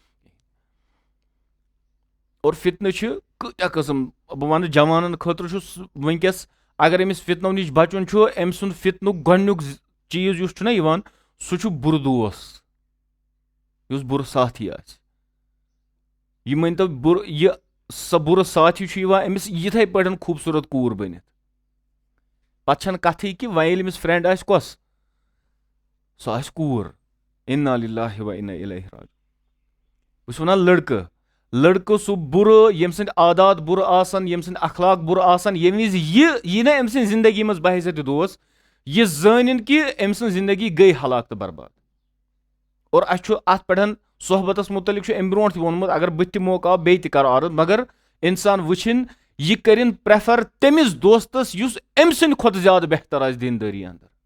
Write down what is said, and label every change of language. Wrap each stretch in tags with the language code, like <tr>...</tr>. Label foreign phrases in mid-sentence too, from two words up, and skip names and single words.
<ks>اور فتنہٕ چھِ کۭتیاہ قٕسم بہٕ ونہٕ جوانن خٲطرٕ چھُ وٕنکیٚس اگر أمِس فتنو نِش بچُن چھُ أمۍ سُنٛد فتنُک گۄڈنیُک چیٖز یُس چھُنہ یِوان سُہ چھُ بُرٕ دوس یُس بُرٕ ساتھی آسہِ یہِ مٲنۍتو یہِ سۄ بُرٕ ساتھی چھُ یِوان أمِس یِتھٕے پٲٹھۍ خوٗبصوٗرت کوٗر بٔنِتھ پتہٕ چھنہٕ کتھٕے کہِ وۄنۍ ییٚلہِ أمِس فرینڈ آسہِ کۄس سۄ آسہِ کوٗر اِنا</ks> <ar>لِلٰہِ و اِنا اِلَیہِ راجعوٗن</ar> <ks>بہٕ چھُس ونان لڑکہٕ سُہ بُرٕ ییٚمہِ سٕنٛدۍ عادات بُرٕ آسان ییٚمہِ سٕنٛدۍ اخلاق بُرٕ آسان ییٚمہِ وِزِ یی نہ أمۍ سٕنٛدِ زندگی منٛز بحیثیت دوس یہِ زٲنِن کہِ أمۍ سٕنٛز زندگی گٔے ہلاک تہٕ برباد اور اسہِ چھُ اتھ پٮ۪ٹھ صحبتس مُتعلق چھُ امہِ برونٛٹھ تہِ ووٚنمُت اگر بہٕ تہِ موقعہٕ آو بیٚیہِ تہِ کرٕ عرض مگر انسان وٕچھِنۍ یہِ کٔرِنۍ پریفر تٔمِس دوستس یُس أمۍ سٕنٛدِ کھۄتہٕ زیادٕ بہتر آسہِ دیٖندٲری انٛدر</ks>